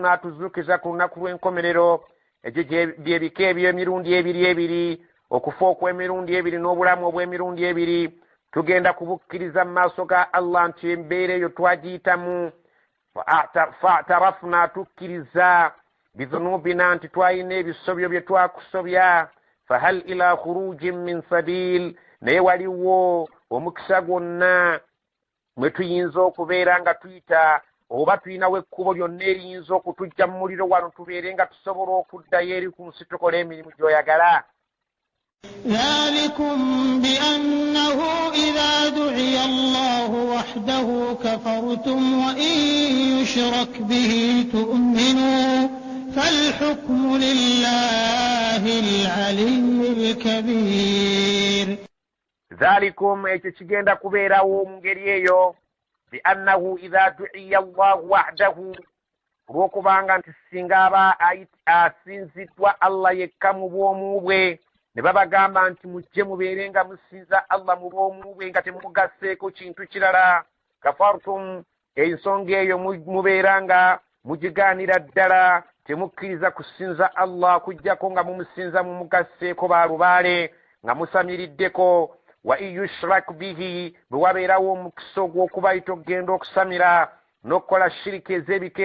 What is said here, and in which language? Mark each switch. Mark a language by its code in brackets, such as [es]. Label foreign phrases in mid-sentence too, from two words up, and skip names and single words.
[lg] n'atuzuukiza ku lunaku lw'enkomerero ekyo byebika eby'emirundi ebiri okufa okw'emirundi ebiri n'obulamu obw'emirundi ebiri tugenda kubukkiriza mu maaso ga allah nti embeera eyo twagiyitamu fa'tarafna tukkiriza bidhunubina nti twalina ebisobyo bye twakusobya [ar] فهل إلى خروج من سبيل [lg] naye waliwo omukisa gwonna mwe tuyinza okubeera nga tuyita oba tulinawo ekkubo lyonna eriyinza okutujja mu muliro wano tubeere nga tusobola okuddayo eri ku nsi tukola emirimu gy'oyagala. [ar] ذلكم بأنه إذا دعي الله وحده كفرتم وإن يشرك به تؤمنوا فالحكم لله العلي الكبير. [lg] ذلكم ekyo kigenda kubeerawo mu ngeri eyo [ar] بأنه إذا دعي الله وحده [lg] olw'okubanga nti singa aba asinziddwa allah yekka mu bwomu bwe ne babagamba nti mujje mubeere nga musinza allah mu bwomu bwe nga temugasseeko kintu kirala kafartum ensonga eyo mubeera nga mugigaanira ddala temukkiriza kusinza allah kujjako nga mumusinza mumugasseeko baalubaale nga musamiriddeko [ar] وإن يشرك به [lg] bwe wabeerawo omukisa ogw'okubayita okugenda okusamira n'okukola shiriki ez'ebika